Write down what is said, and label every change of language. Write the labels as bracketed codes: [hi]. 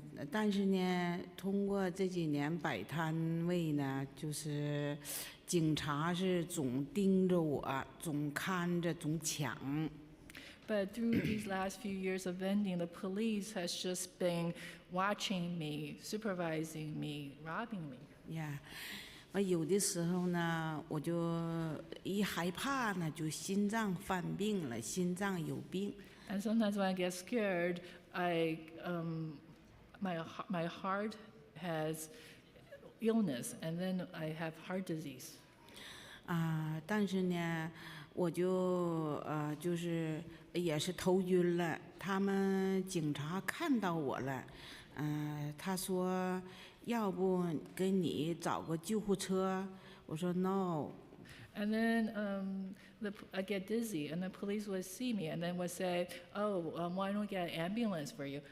[zh] 但是呢，通过这几年摆摊位呢，就是警察是总盯着我，总看着，总抢。 [en] But through these last few years of vending, the police has just been watching me, supervising me, robbing me. [zh] 有的时候呢，我就一害怕呢，就心脏犯病了，心脏有病。 [en] And sometimes when I get scared, my heart has illness, and then I have heart disease. [zh] 但是呢，我就是也是头晕了。他们警察看到我了，他说要不给你找个救护车，我说 no。 [en] And then I get dizzy, and the police would see me, and then would say, "Oh, why don't we get an ambulance for you?"